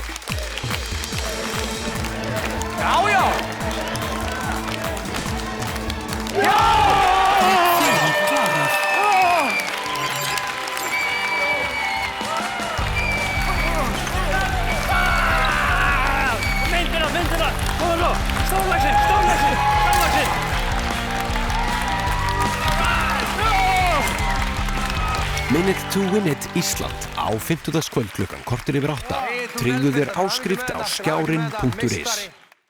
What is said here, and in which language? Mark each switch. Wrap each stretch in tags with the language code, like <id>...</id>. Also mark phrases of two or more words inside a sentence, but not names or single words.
<is>Já, já. Já! Myndina! Stórlaxinn! Minute to win it Ísland á 50. kvöld klukkan korter yfir 8. Tryggðu þér áskrift á skjárin.is.</is>